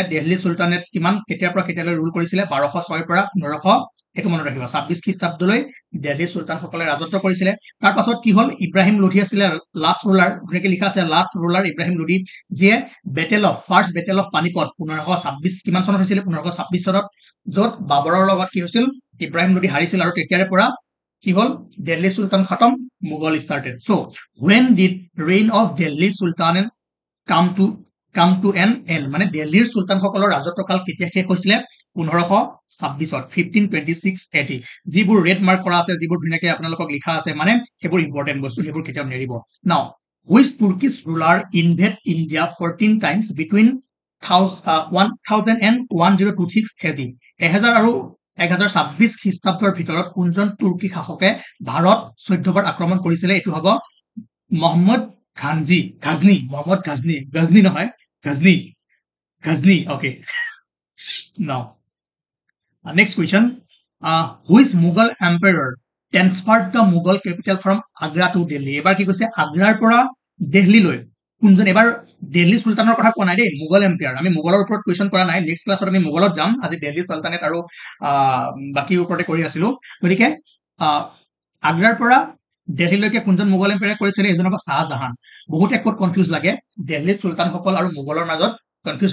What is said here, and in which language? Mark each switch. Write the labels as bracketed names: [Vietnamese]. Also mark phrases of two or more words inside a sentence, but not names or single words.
[Assamese] দিল্লী সুলতানেট কিমান কেতিয়াৰ পৰা কেতিয়ালৈ ৰুল কৰিছিল 1206 পৰা 1500 এটো মনত ৰাখিব 26 খ্ৰীষ্টাব্দলৈ দিল্লী সুলতান সকলে ৰাজত্ব কৰিছিল তাৰ পাছত কি হল ইব্ৰাহিম লোধি আছিল [English] last ruler [Assamese] যেনেকৈ লিখা আছে [English] last ruler [Assamese] ইব্ৰাহিম লোধি যিয়ে ফাৰ্স্ট বেটেল অফ পানিপত 1526 কিমান চনত হৈছিল 1526 চনত যত বাবৰৰ লগত কি হৈছিল ইব্ৰাহিম লোধি হাৰিছিল আৰু তেতিয়াৰে পৰা কি হল দিল্লী সুলতান খতম মুঘল [English] started so when did reign of Delhi Sultanate come to come to an end [Assamese] মানে দিল্লীৰ চুলতানসকলৰ ৰাজত্বকাল কেতিয়া শেষ হৈছিলে 1526ত 1526 AD যিবোৰ [English] red mark [Assamese] কৰা আছে যিবোৰ ধুনীয়াকে আপোনালোকক লিখা আছে মানে সেইবোৰ ইম্পৰ্টেণ্ট বস্তু সেইবোৰ কেতিয়াও নেৰিব [English] now which Turkish ruler invaded India 14 times between 1000 and 1026 AD [Assamese] 1000 আৰু 1026 খ্ৰীষ্টাব্দৰ ভিতৰত কোনজন তুৰ্কী শাসকে ভাৰত 14 বাৰ আক্ৰমণ কৰিছিলে এইটো হ'ব মোহাম্মদ [English] Ghazni নহয় Ghazni okay now next question which Mughal emperor transferred the Mughal capital from Agra to Delhi [Assamese] এবাৰ কি কৈছে আগ্ৰাৰ পৰা দিল্লী লৈ কোনজন এবাৰ দিল্লী সুলতানৰ কথা কোৱা নাই দেই [English] Mughal empire [Assamese] আমি মুঘলৰ ওপৰত কোৱেশ্চন কৰা নাই নেক্সট ক্লাছত আমি মুঘলত যাম আজি দিল্লী সুলতানেট আৰু বাকি ওপৰতে কৰি আছিলো গতিকে আগ্ৰাৰ পৰা দিল্লীলৈকে কোনজন [English] Mughal empire [Assamese] কৰিছিলে এজন হ'ব শাহজাহান বহুত একত কনফিউজ লাগে দিল্লী সুলতানসকল আৰু মুঘলৰ মাজত কনফিউজ